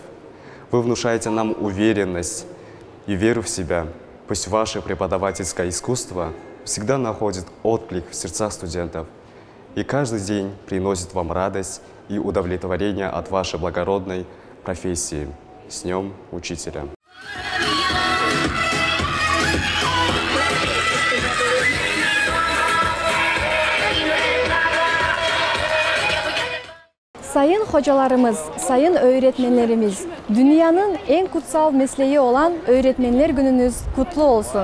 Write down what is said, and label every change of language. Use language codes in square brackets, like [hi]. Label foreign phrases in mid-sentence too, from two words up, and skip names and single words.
[ru] Вы внушаете нам уверенность и веру в себя. Пусть ваше преподавательское искусство всегда находит отклик в сердцах студентов и каждый день приносит вам радость и удовлетворение от вашей благородной профессии. С Днем Учителя! [tr] Sayın hocalarımız, sayın öğretmenlerimiz, dünyanın en kutsal mesleği olan Öğretmenler Gününüz kutlu olsun.